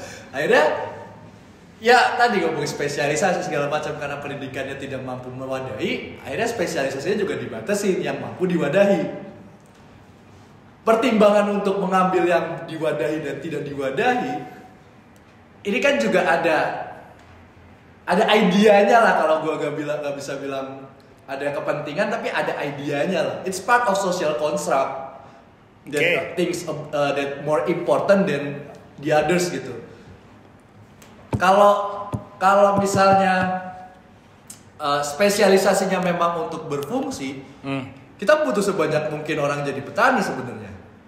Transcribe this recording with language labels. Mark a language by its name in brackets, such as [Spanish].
[Indonesian] Akhirnya ya tadi ngomongin spesialisasi segala macam karena pendidikannya tidak mampu mewadahi, akhirnya spesialisasinya juga dibatasi yang mampu diwadahi. Pertimbangan untuk mengambil yang diwadahi dan tidak diwadahi, ini kan juga ada idenya lah, kalau gue gak bisa bilang ada kepentingan, tapi ada idenya lah. [English] It's part of social construct that things that more important than the others [Indonesian] gitu. Kalau misalnya spesialisasinya memang untuk berfungsi, kita butuh sebanyak mungkin orang jadi petani sebenarnya.